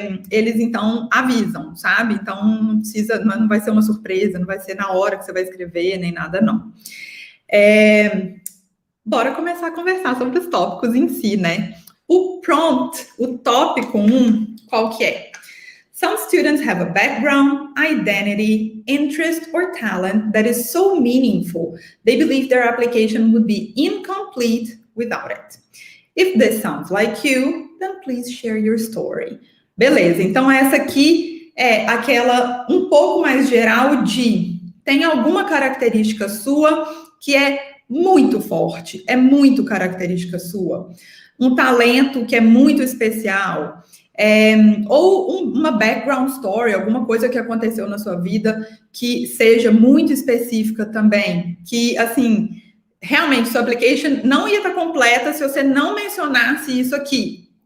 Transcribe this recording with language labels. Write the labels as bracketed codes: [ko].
[pt] Eles, então, avisam, sabe? Então, não vai ser uma surpresa, não vai ser na hora que você vai escrever, nem nada, não. Bora começar a conversar sobre os tópicos em si, né? O prompt, o tópico 1, qual que é? [en] Some students have a background, identity, interest, or talent that is so meaningful, they believe their application would be incomplete without it. If this sounds like you, then please share your story. [pt] Beleza, então essa aqui é aquela um pouco mais geral de tem alguma característica sua que é muito forte, é muito característica sua. Um talento que é muito especial, ou uma background story, alguma coisa que aconteceu na sua vida que seja muito específica também, que, assim, realmente sua application não ia estar completa se você não mencionasse isso aqui.